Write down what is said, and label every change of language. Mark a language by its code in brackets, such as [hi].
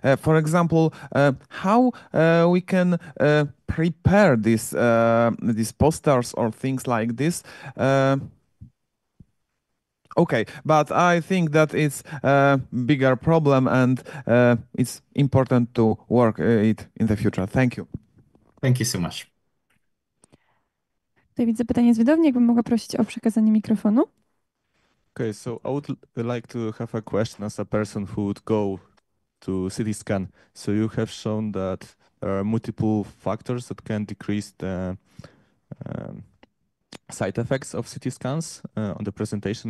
[en] For example, how we can prepare these posters or things like this. Okay, but I think that it's a bigger problem and it's important to work it in the future. Thank you. Thank you so much. [pl] Tutaj widzę pytanie z widowni, jakbym mogła prosić o przekazanie mikrofonu. [en] Okay, so I would like to have a question as a person who would go to CT scan. So you have shown that there are multiple factors that can decrease the side effects of CT scans on the presentation.